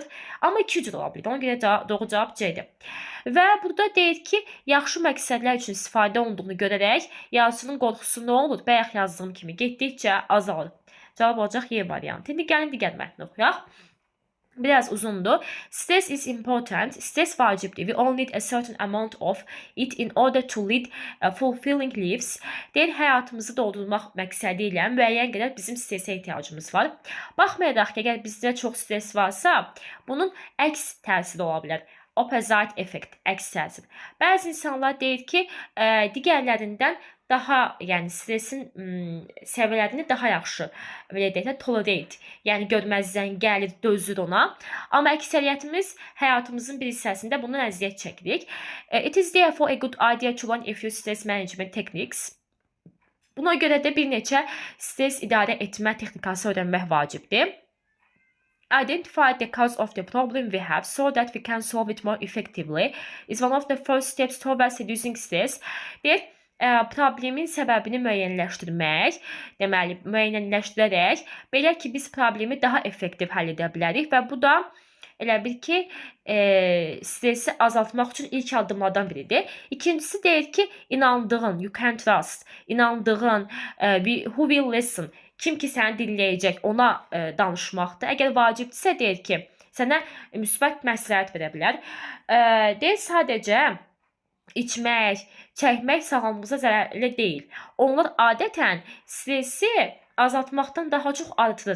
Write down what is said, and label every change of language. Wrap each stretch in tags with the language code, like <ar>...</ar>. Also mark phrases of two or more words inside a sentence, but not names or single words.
<az>Amma iki cür ola bilir. Ona görə doğru cavab C-dir. Və burada deyir ki, yaxşı məqsədlər üçün istifadə olunduğunu görərək yazıçının qorxusu nə olur? Bayaq yazdığım kimi getdikcə azalır. Cavab olacaq Y variantı. İndi gəlin digər mətni oxuyaq. Biraz uzundur.</az> <en>Stress is important.</en> <az>Stress vacibdir.</az> <en>We all need a certain amount of it in order to lead fulfilling lives.</en> <az>Deyir, həyatımızı doldurmaq məqsədi ilə müəyyən qədər bizim stresə ehtiyacımız var. Baxmayaraq ki, əgər bizdə çox stres varsa, bunun əks təsiri ola bilər.</az> <en>opposite effect,</en> <az>əks təsir. Bəzi insanlar deyir ki, digərlərindən daha, yəni stresin səviyyələrini daha yaxşı belə deyək də tolerate, yəni görməzdən gəlir, dözür ona. Amma əksəriyyətimiz həyatımızın bir hissəsində bundan əziyyət çəkirik.</az> <en>It is therefore a good idea to learn a few stress management techniques.</en> <az>Buna görə də bir neçə stres idarə etmə texnikası öyrənmək vacibdir.</az> <en>Identify the cause of the problem we have so that we can solve it more effectively is one of the first steps towards reducing stress.</en> <az>Deyək, problemin səbəbini müəyyənləşdirmək, deməli, müəyyənləşdirərək, belə ki, biz problemi daha effektiv həll edə bilərik və bu da elə bil ki, stresi azaltmaq üçün ilk addımlardan biridir. İkincisi deyir ki, inandığın,</az> <en>you can trust, inandığın, who will listen,</en> <az>kim ki səni dinləyəcək, ona danışmaqdır. Əgər vacibdirsə, deyir ki, sənə müsbət məsləhət verə bilər. Deyir, sadəcə içmək, çəkmək sağlamlığımıza zərərli deyil. Onlar adətən stresi azaltmaqdan daha çox artırır.</az>